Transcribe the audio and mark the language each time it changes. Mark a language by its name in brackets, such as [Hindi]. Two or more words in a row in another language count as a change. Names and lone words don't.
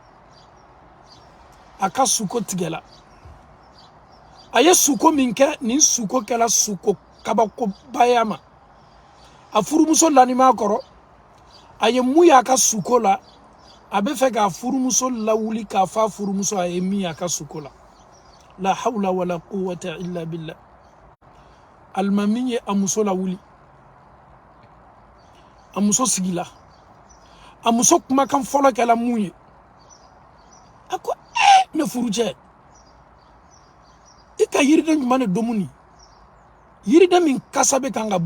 [Bambara] a ka suko tigɛla a ye suko min kɛ nin suko kɛla suko kabakobaya ma a furumuso lanima kɔrɔ a ye mun y'a ka suko la a bɛ fɛ k'a furumuso lawuli k'a fɔ a furumuso a ye min y'a ka suko la [Arabic] لا حول ولا قوة إلا بالله [Bambara] almami ye a muso lawuli a muso sigila a muso kumakan fɔlɔ kɛla mun ye a ko ne furucɛ i ka yiriden ɲuman de domuni yiriden min kasa bɛ kan ka bɔ